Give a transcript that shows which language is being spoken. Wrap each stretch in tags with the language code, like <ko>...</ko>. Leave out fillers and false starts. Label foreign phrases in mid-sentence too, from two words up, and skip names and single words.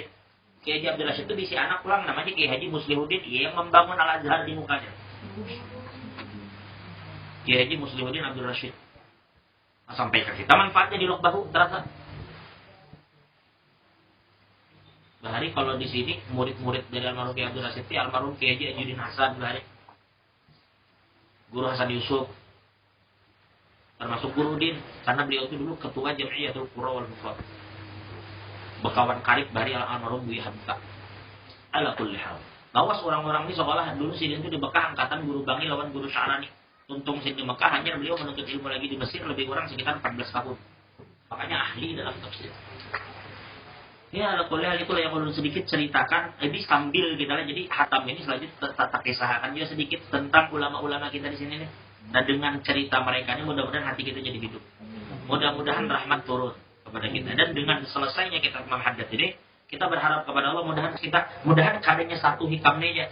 <id>Kiai Abdul Rashid itu bisi anak pulang namanya Kiai Haji Muslihuddin yang membangun Al-Azhar di mukanya. Kiai Haji Muslihuddin Abdul Rashid. Sampai ke kita manfaatnya di Lokbahu terasa. Bahari kalau di sini murid-murid dari almarhum Kiai Abdul Rashid almarhum Kiai Haji Ajuddin Hasan bahari. Guru Hasan Yusuf termasuk Guru Din karena beliau itu dulu ketua Jamiyatul Qura wal Mufrad.</id> <bjn>Bekawan karib bahari almarhum Buya Hamka.</bjn> <ar>على كل حال.</ar> <bjn>Lawas orang-orang ini sekolah dulu Sidin itu di Mekah angkatan Guru Bangi lawan Guru Sya'rani.</bjn> <id>Untung Sidin di Mekah hanya beliau menuntut ilmu lagi di Mesir lebih kurang sekitar 14 tahun. Makanya ahli dalam tafsir. Ya</id> <ar>على كل حال</ar> <id>itulah yang perlu sedikit ceritakan. Ini sambil kita lihat jadi hatam ini selanjutnya tak kisahkan juga sedikit tentang ulama-ulama kita di sini nih. Nah dengan cerita mereka ini mudah-mudahan hati kita jadi hidup. Mudah-mudahan rahmat turun kepada kita. Dan dengan selesainya kita menghadap ini, kita berharap kepada Allah mudahan kadangnya satu hikamnya aja.</id>